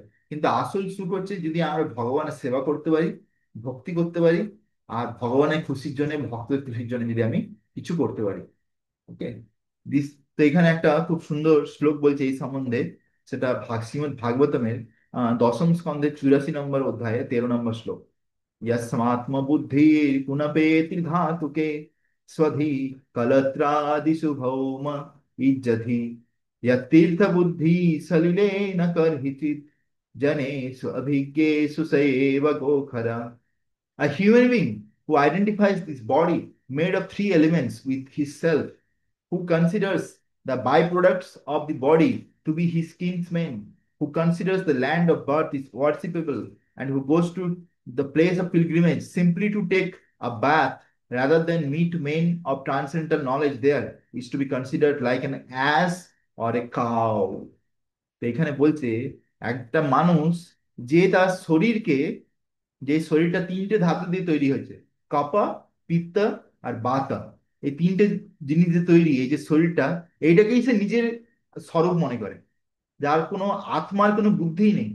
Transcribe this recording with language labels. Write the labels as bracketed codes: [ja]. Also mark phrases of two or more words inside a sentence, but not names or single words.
[bn] কিন্তু আসল সুখ হচ্ছে যদি আমরা ভগবানের সেবা করতে পারি, ভক্তি করতে পারি, আর ভগবানের খুশির জন্য, ভক্তের খুশির জন্য যদি আমি কিছু করতে পারি। ওকে, দিস, তো এখানে একটা খুব সুন্দর শ্লোক বলছে এই সম্বন্ধে। সেটা শ্রীমদ্ ভাগবতমের 10ম স্কন্ধের 84 নম্বর অধ্যায়ে 13 নম্বর শ্লোক। [sa] यस्मात्म बुद्धि कुनपेति धातुके स्वधि कलत्रादिषु भौम इज्जति यत्तीर्थ बुद्धि सलिले न करहिचित जनेषु अभिज्ञेषु सैव गोखरा। [en] A human being who identifies this body made of 3 elements with his self, who considers the byproducts of the body to be his kinsmen, who considers the land of birth is worshipable, and who goes to the place of pilgrimage simply to take a bath rather than meet men of transcendental knowledge there, is to be considered like an ass or a cow. [bn] তো এখানে বলছে একটা মানুষ যে তার শরীরকে, যে শরীরটা তিনটে ধাতু দিয়ে তৈরি হয়েছে, কপা, পিত্ত আর বাতা, এই তিনটে জিনিস দিয়ে তৈরি এই যে শরীরটা, এইটাকেই সে নিজের স্বরূপ মনে করে, যার কোনো আত্মার কোনো বুদ্ধিই নেই।